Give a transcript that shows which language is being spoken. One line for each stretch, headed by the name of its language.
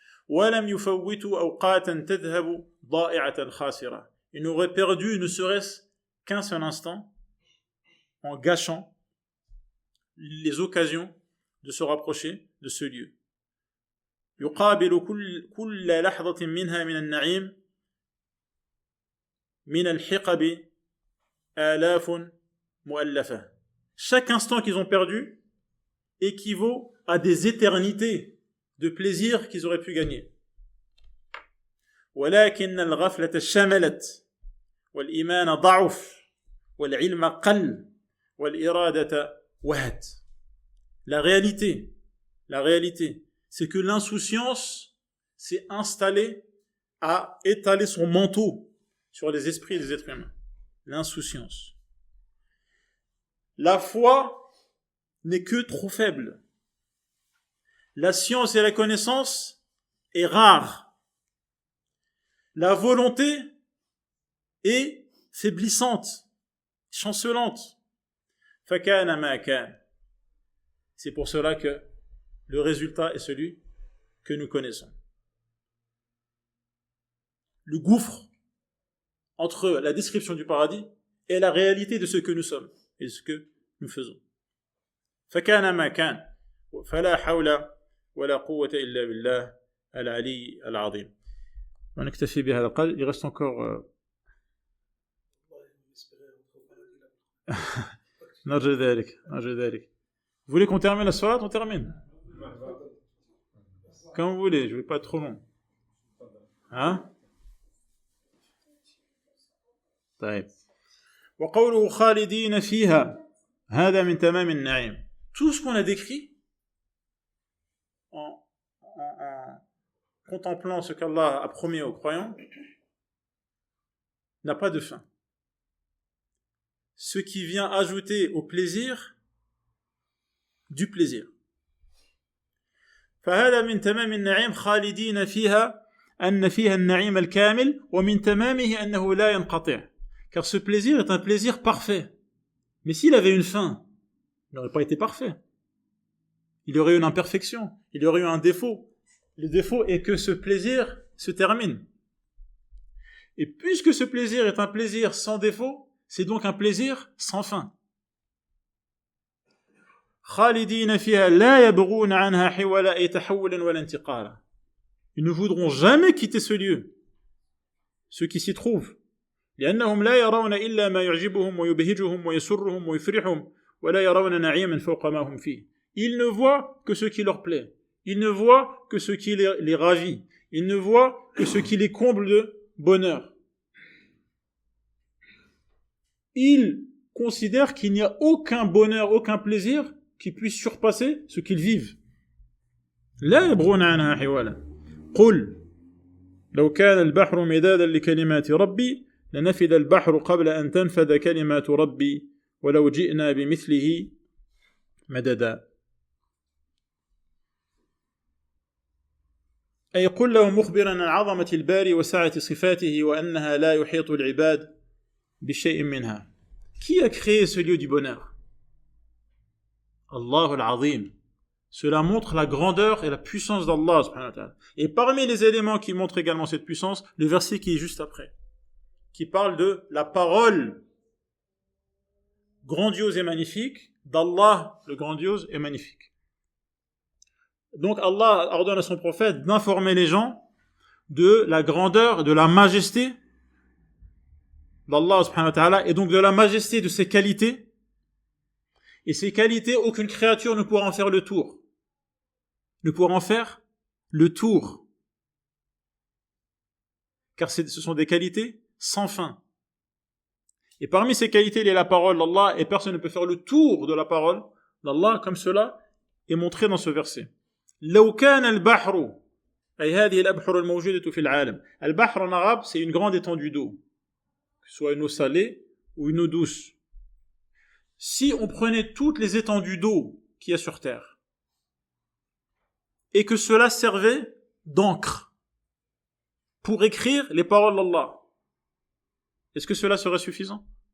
French: Ils n'auraient perdu ne serait-ce qu'un seul instant en gâchant les occasions de se rapprocher de ce lieu.
Arabic: يقابل كل لحظة منها من النعيم من الحقب آلاف مؤلفة.
French: Chaque instant qu'ils ont perdu équivaut à des éternités de plaisir qu'ils auraient pu gagner.
Arabic: ولكن الغفلة شملت والإيمان ضعف والعلم قل والإرادة وهت.
French: La réalité, c'est que l'insouciance s'est installée à étaler son manteau sur les esprits des êtres humains. L'insouciance. La foi n'est que trop faible. La science et la connaissance est rare. La volonté est faiblissante, chancelante.
Arabic: Fakana ma kan.
French: C'est pour cela que le résultat est celui que nous connaissons. Le gouffre entre la description du paradis et la réalité de ce que nous sommes et de ce que nous faisons.
Arabic: فكان ما كان فلا حول ولا قوة إلا بالله العلي العظيم. ونكتفي بهذا القدر.
French: Il reste encore
Arabic: نرجو ذلك.
French: Vous voulez qu'on termine la soirée? On termine. Comme vous voulez, je ne vais pas être trop long. Hein?
Arabic: طيب. وقوله خالدين فيها هذا من تمام النعيم.
French: Tout ce qu'on a décrit en contemplant ce qu'Allah a promis aux croyants n'a pas de fin. Ce qui vient ajouter au plaisir du plaisir.
Arabic: فهذا من تمام النعيم خالدين فيها أن فيها النعيم الكامل ومن تمامه أنه لا ينقطع.
French: Car ce plaisir est un plaisir parfait. Mais s'il avait une fin, il n'aurait pas été parfait. Il y aurait eu une imperfection, il y aurait eu un défaut. Le défaut est que ce plaisir se termine. Et puisque ce plaisir est un plaisir sans défaut, c'est donc un plaisir sans fin.
Arabic: خالدين فيها لا يبغون عنها حولا أي تحولا ولا انتقالا.
French: Ils ne voudront jamais quitter ce lieu, ceux qui s'y trouvent.
Arabic: لأنهم لا يرون إلا ما يعجبهم ويبهجهم ويسرهم ويفرحهم ولا يرون نعيما فوق ما هم فيه.
French: Ils ne voient que ce qui leur plaît. Ils ne voient que ce qui les ravit. Ils ne voient que ce qui les comble de bonheur. Ils considèrent qu'il n'y a aucun bonheur, aucun plaisir qui puisse surpasser ce qu'ils vivent.
Arabic: لا يبغون عنها حوالا. قل لو كان البحر مدادا لكلمات ربي لنفد البحر قبل أن تنفد كلمات ربي ولو جئنا بمثله مددا. أي قل له مخبرا عن عظمة الباري وسعة صفاته وأنها لا يحيط العباد بشيء منها.
French: Qui a créé ce lieu du bonheur? Allah al-Azim, Cela montre la grandeur et la puissance d'Allah subhanahu wa ta'ala. Et parmi les éléments qui montrent également cette puissance, le verset qui est juste après, qui parle de la parole grandiose et magnifique d'Allah, le grandiose et magnifique. Donc Allah ordonne à son prophète d'informer les gens de la grandeur, de la majesté d'Allah subhanahu wa ta'ala, et donc de la majesté de ses qualités. Et ces qualités, aucune créature ne pourra en faire le tour. Ne pourra en faire le tour. Car ce sont des qualités sans fin. Et parmi ces qualités, il y a la parole d'Allah, et personne ne peut faire le tour de la parole d'Allah, comme cela est montré dans ce verset.
Arabic: لو كان البحر أي هذه الأبحر الموجودة في العالم.
French: البحر en arabe, c'est une grande étendue d'eau, que ce soit une eau salée ou une eau douce. Si on prenait toutes les étendues d'eau qu'il y a sur terre, et que cela servait d'encre pour écrire les paroles d'Allah, est-ce que cela serait suffisant?